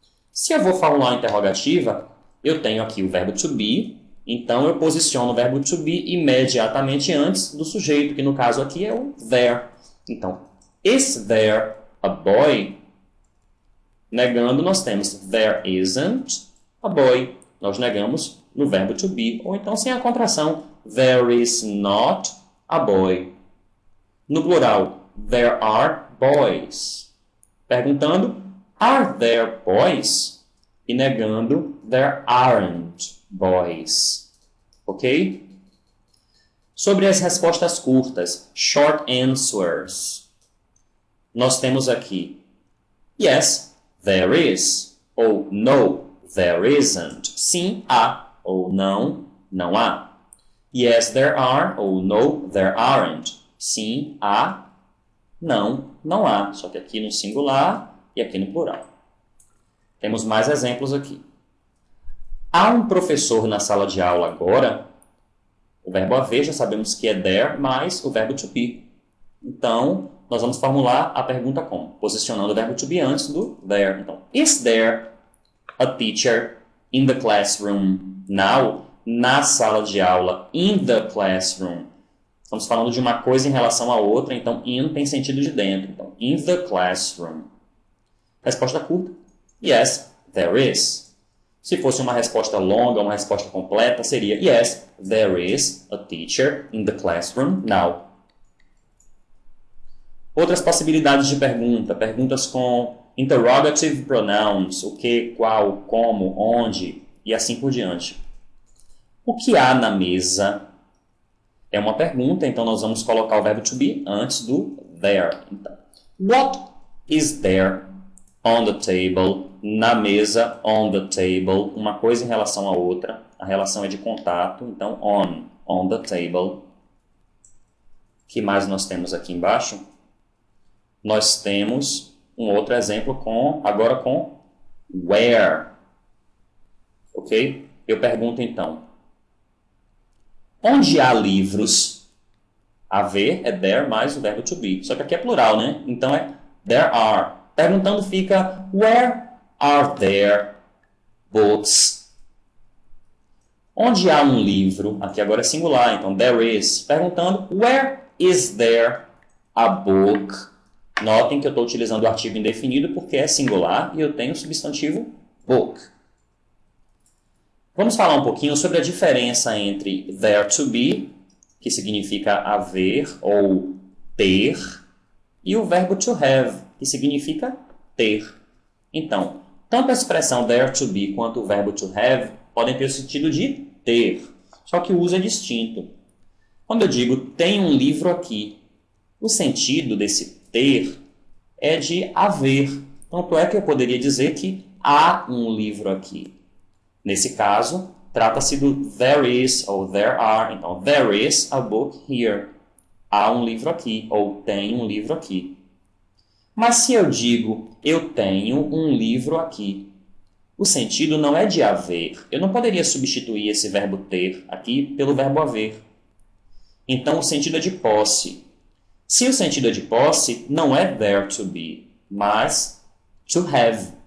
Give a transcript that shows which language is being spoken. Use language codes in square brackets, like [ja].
[pt] Se eu vou formular uma interrogativa, eu tenho aqui o verbo to be, então eu posiciono o verbo to be imediatamente antes do sujeito, que no caso aqui é o there. [en] Então, is there a boy? [pt] Negando, nós temos [en] there isn't a boy. [pt] Nós negamos no verbo to be, ou então sem a contração, [en] there is not a boy. [pt] No plural, [en] there are boys. [pt] Perguntando, [en] are there boys? [pt] E negando, [en] there aren't boys. [pt] Ok? Sobre as respostas curtas, [en] short answers, [pt] nós temos aqui [en] yes, there is, [pt] ou [en] no, there isn't. [pt] Sim, há, ou não, não há. [en] Yes, there are, ou no, there aren't. [pt] Sim, há, não, não há. Só que aqui no singular e aqui no plural. Temos mais exemplos aqui. Há um professor na sala de aula agora? O verbo haver já sabemos que é there mais o verbo to be. Então, nós vamos formular a pergunta como? Posicionando o verbo to be antes do there. [en] Então, is there a teacher in the classroom now? [pt] Na sala de aula, [en] in the classroom. [pt] Estamos falando de uma coisa em relação a outra, então in tem sentido de dentro. Então, [en] in the classroom. [pt] Resposta curta. [en] Yes, there is. [pt] Se fosse uma resposta longa, uma resposta completa, seria [en] yes, there is a teacher in the classroom now. [pt] Outras possibilidades de pergunta. Perguntas com interrogative pronouns. O que, qual, como, onde e assim por diante. O que há na mesa? É uma pergunta, então nós vamos colocar o verbo to be antes do there. [en] Então, what is there on the table? [pt] Na mesa, [en] on the table. [pt] Uma coisa em relação à outra. A relação é de contato, então [en] on the table. [pt] O que mais nós temos aqui embaixo? Nós temos um outro exemplo agora com where. Ok? Eu pergunto então, Onde há livros? Haver é there mais o verbo to be. Só que aqui é plural, né? Então é there are. Perguntando fica [en] where are there books? [pt] Onde há um livro? Aqui agora é singular, então there is. Perguntando [en] where is there a book? [pt] Notem que eu estou utilizando o artigo indefinido porque é singular e eu tenho o substantivo book. Vamos falar um pouquinho sobre a diferença entre there to be, que significa haver ou ter, e o verbo to have, que significa ter. Então, tanto a expressão there to be quanto o verbo to have podem ter o sentido de ter, só que o uso é distinto. Quando eu digo tem um livro aqui, o sentido desse ter é de haver. Tanto é que eu poderia dizer que há um livro aqui. Nesse caso, trata-se do there is ou there are. [en] Então, there is a book here. [pt] Há um livro aqui ou tem um livro aqui. Mas se eu digo eu tenho um livro aqui, o sentido não é de haver. Eu não poderia substituir esse verbo ter aqui pelo verbo haver. Então, o sentido é de posse. Se o sentido é de posse, não é there to be, mas to have.